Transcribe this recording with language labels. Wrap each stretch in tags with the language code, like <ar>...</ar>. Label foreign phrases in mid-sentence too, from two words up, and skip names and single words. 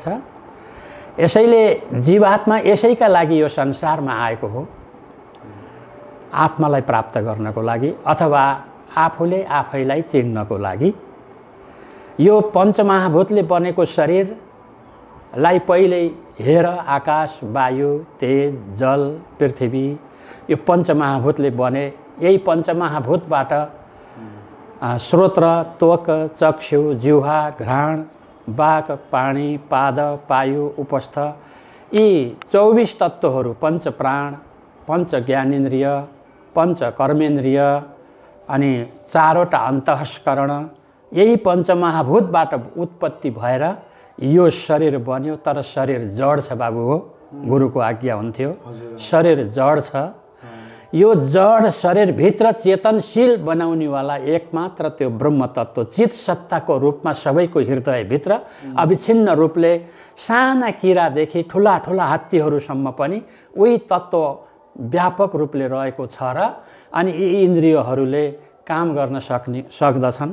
<ne>यसैले जीवात्मा यसैका लागि यो संसारमा आएको हो, आत्मालाई प्राप्त गर्नको लागि अथवा आफूले आफैलाई चिन्नको लागि। यो पञ्चमहाभूतले बनेको शरीरलाई पहिल्यै हेर, आकाश, वायु, तेज, जल, पृथ्वी, यो पञ्चमहाभूतले बने। यही पञ्चमहाभूतबाट श्रोत्र, त्वक, चक्षु, जिह्वा, घ्राण, वाक, पानी, पाद, पायु, उपस्थ, यी 24 तत्त्वहरू, पञ्च प्राण, पञ्च ज्ञानेन्द्रिय, पञ्च कर्मेन्द्रिय अनि 4वटा अन्तःस्करण, यही पञ्चमहाभूतबाट उत्पत्ति भएर यो शरीर बन्यो। तर शरीर जड छ बाबु हो, गुरुको आज्ञा हुन्थ्यो। शरीर जड छ। यो जड शरीरभित्र चेतनशील बनाउनेवाला एकमात्र त्यो ब्रह्म तत्त्व चित सत्ताको रूपमा सबैको हृदयभित्र अविच्छिन्न रूपले साना किरादेखि ठुला ठुला हात्तीहरूसम्म पनि उही तत्त्व व्यापक रूपले रहेको छ र अनि यी इन्द्रियहरूले काम गर्न सक्दछन्।</ne>